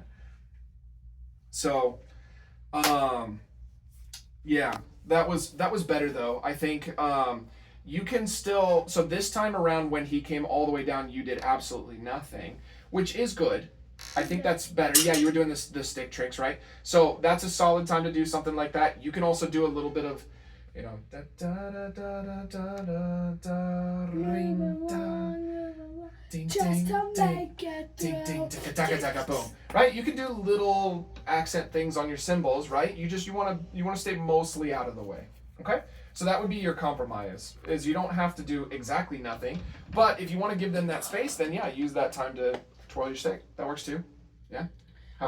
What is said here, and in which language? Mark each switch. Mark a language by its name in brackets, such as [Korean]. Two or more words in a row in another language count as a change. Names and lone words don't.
[English] So, yeah, that was better though. I think you can still. So this time around, when he came all the way down, you did absolutely nothing, which is good. I think that's better. Yeah, you were doing the stick tricks, right? So that's a solid time to do something like that. You can also do a little bit of, da da da da da da da ring da. Ding, Just ding, to ding, make it ding, ding, through. taka, taka, boom. Right? You can do little accent things on your cymbals, right? You want to stay mostly out of the way. Okay? So that would be your compromise. Is you don't have to do exactly nothing, but if you want to give them that space, then yeah, use that time to twirl your stick. That works too. Yeah? Have